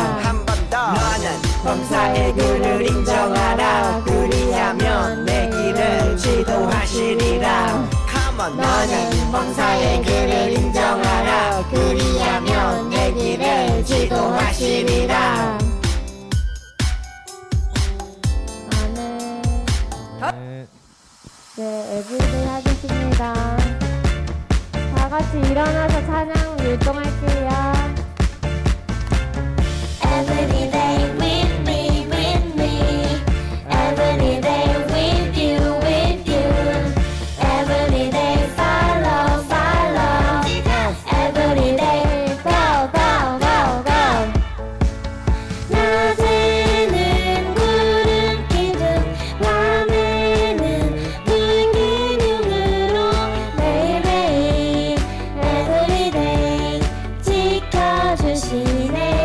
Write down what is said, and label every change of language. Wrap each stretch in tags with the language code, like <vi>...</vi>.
<ko>한 번 더 너는 범사의 그를 인정하라 그리하면 내 길을 지도하시리라</ko> <en>Come on</en> <ko>너는 범사의 그를 인정하라 그리하면 내 길을 지도하시리라 아멘. 네. 네, 에브리데이 하겠습니다. 다 같이 일어나서 찬양 율동할게요.</ko> <en>Every day with me, with me. Every day with you, with you. Every day follow, follow. Every day go, go, go, go.</en> <ko>낮에는 구름 기둥, 밤에는 문 기둥으로 매일매일</ko> <en>Every day</en> <ko>지켜주시네.</ko>